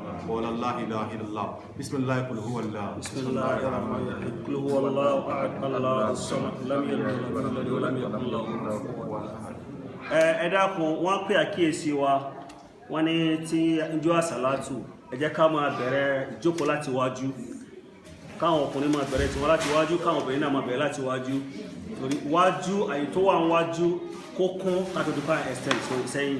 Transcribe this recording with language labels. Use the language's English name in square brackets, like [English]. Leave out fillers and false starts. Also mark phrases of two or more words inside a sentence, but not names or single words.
[Arabic] ولا لا إله إلا الله. بسم الله قل هو الله. بسم الله الرحمن الرحيم قل هو الله أحد الله الصمد لم يلد ولم يكن له كفوا أحد. [Yoruba] Ẹ dákun wọ́n pè àkíyèsí wa, wọ́n ní tí ìjọ àsàlátù ẹ jẹ́ ká máa bẹ̀rẹ̀ ìjókòó láti wájú, káwọn ọkùnrin máa bẹ̀rẹ̀ tí wọ́n láti wájú, káwọn obìnrin náà máa bẹ̀rẹ̀ láti wájú, torí wájú àyè tó wà ń wájú kó kún láti dúpá extend sẹ́yìn.